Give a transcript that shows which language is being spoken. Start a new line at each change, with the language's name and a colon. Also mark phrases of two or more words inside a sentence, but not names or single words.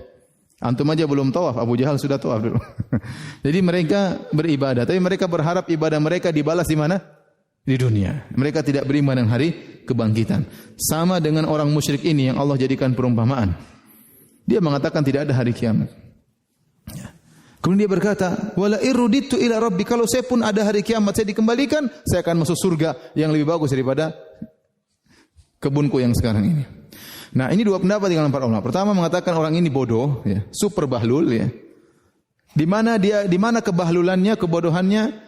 Indonesian: Antum aja belum tawaf, Abu Jahal sudah tawaf dulu. Jadi mereka beribadah, tapi mereka berharap ibadah mereka dibalas di mana? Di dunia. Mereka tidak beriman dengan hari kebangkitan. Sama dengan orang musyrik ini yang Allah jadikan perumpamaan. Dia mengatakan tidak ada hari kiamat. Kemudian dia berkata,
Arabic: wala irruditu ila rabbi,
Indonesian: kalau saya pun ada hari kiamat, saya dikembalikan, saya akan masuk surga yang lebih bagus daripada kebunku yang sekarang ini. Nah, ini dua pendapat di kalangan para ulama. Pertama mengatakan orang ini bodoh, ya, super bahlul ya. Di mana kebahlulannya, kebodohannya?